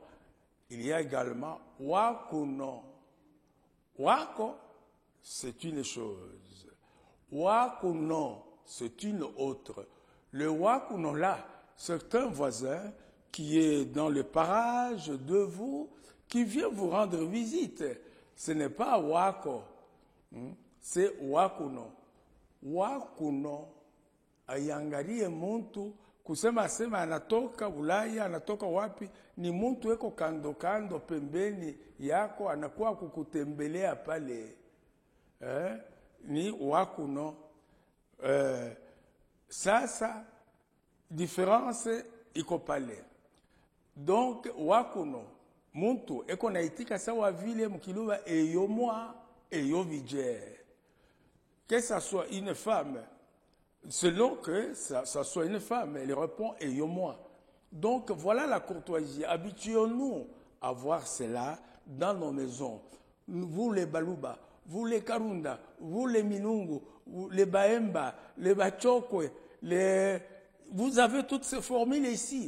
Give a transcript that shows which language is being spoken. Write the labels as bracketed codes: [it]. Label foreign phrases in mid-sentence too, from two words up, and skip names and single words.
[fr] Il y a également Wakuno. Wako, c'est une chose. Wakuno, c'est une autre. Le Wakuno là, c'est un voisin qui est dans le parage de vous, qui vient vous rendre visite. Ce n'est pas Wako, c'est Wakuno. [sw] Wakuno, ayangalie muntu, kusema sema anatoka Ulaya, anatoka wapi, ni muntu eko kando kando pembeni yako, anakuwa kukutembelea pale. Ni Wakuno. Sasa, différence iko pale. [fr] Donc, [sw] Wakuno, muntu eko naitika sawa vile mkiluba Eyo Moi, Eyo Vijé. [fr] Que ça soit une femme, selon que ça soit une femme, elle répond Eyo Moi. Donc voilà la courtoisie. Habituons-nous à voir cela dans nos maisons. Vous les Baluba, vous les Karunda, vous les Minungu, les Baemba, les Bachokwe, vous avez toutes ces formules ici.